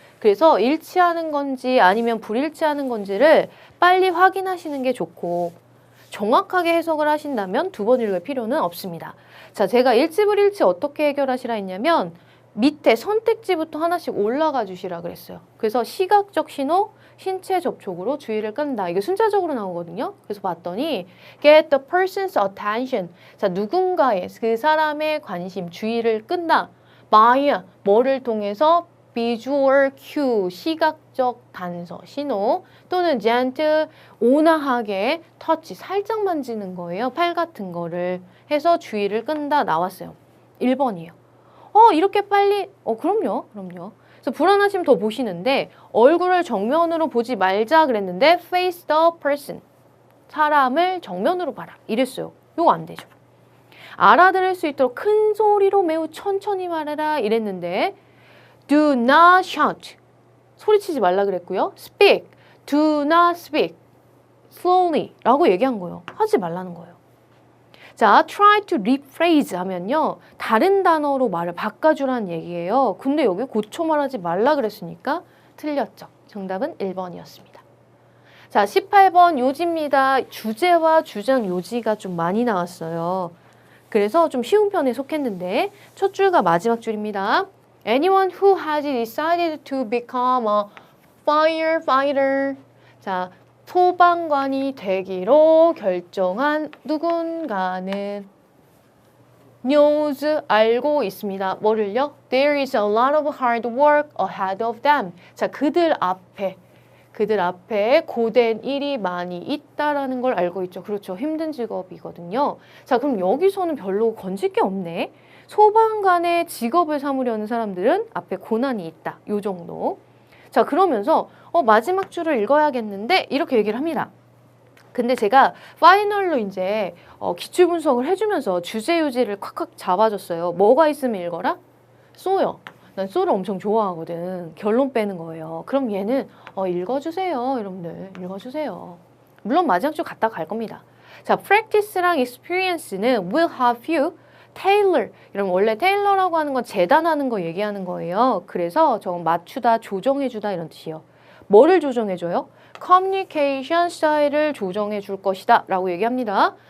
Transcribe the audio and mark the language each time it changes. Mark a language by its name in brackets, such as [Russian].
[Korean] 그래서 일치하는 건지 아니면 불일치하는 건지를 빨리 확인하시는 게 좋고 정확하게 해석을 하신다면 두 번 읽을 필요는 없습니다. 자, 제가 일치불일치 어떻게 해결하시라 했냐면 밑에 선택지부터 하나씩 올라가 주시라 그랬어요. 그래서 시각적 신호, 신체 접촉으로 주의를 끈다. 이게 순차적으로 나오거든요. 그래서 봤더니 [English] get the person's attention. [Korean] 자, 누군가의 그 사람의 관심, 주의를 끈다. by 뭐를 통해서 [English] visual cue, [Korean] 시각적 단서, 신호 또는 [English] gentle, [Korean] 온화하게 [English] touch, [Korean] 살짝 만지는 거예요. 팔 같은 거를 해서 주의를 끈다 나왔어요. 1번이에요. 이렇게 빨리? 그럼요. 그래서 불안하시면 더 보시는데 얼굴을 정면으로 보지 말자 그랬는데 [English] face the person. [Korean] 사람을 정면으로 봐라. 이랬어요. 이거 안 되죠. 알아들을 수 있도록 큰 소리로 매우 천천히 말해라. 이랬는데 [English] do not shout. [Korean] 소리치지 말라 그랬고요. [English] speak. do not speak. slowly. [Korean] 라고 얘기한 거예요. 하지 말라는 거예요. 자, [English] try to rephrase [Korean] 하면요. 다른 단어로 말을 바꿔주라는 얘기예요. 근데 여기 고쳐 말하지 말라 그랬으니까 틀렸죠. 정답은 1번이었습니다. 자, 18번 요지입니다. 주제와 주장 요지가 좀 많이 나왔어요. 그래서 좀 쉬운 편에 속했는데 첫 줄과 마지막 줄입니다. [English] Anyone who has decided to become a firefighter. [Korean] 자, 소방관이 되기로 결정한 누군가는 [English] knows, [Korean] 알고 있습니다. 뭐를요? [English] There is a lot of hard work ahead of them. [Korean] 자, 그들 앞에 고된 일이 많이 있다라는 걸 알고 있죠. 그렇죠. 힘든 직업이거든요. 자, 그럼 여기서는 별로 건질 게 없네. 소방관의 직업을 삼으려는 사람들은 앞에 고난이 있다. 요 정도. 자, 그러면서 마지막 줄을 읽어야겠는데 이렇게 얘기를 합니다. 근데 제가 파이널로 이제 기출 분석을 해주면서 주제 요지를 콱콱 잡아줬어요. 뭐가 있으면 읽어라? 쏘요. 난 쏘를 엄청 좋아하거든. 결론 빼는 거예요. 그럼 얘는 읽어주세요. 여러분들 읽어주세요. 물론 마지막 줄 갔다 갈 겁니다. 자, practice랑 experience는 [English] will have you tailor. [Korean] 이러면 원래 테일러라고 하는 건 재단하는 거 얘기하는 거예요. 그래서 저건 맞추다, 조정해주다 이런 뜻이에요. 뭐를 조정해줘요? 커뮤니케이션 스타일을 조정해 줄 것이다 라고 얘기합니다.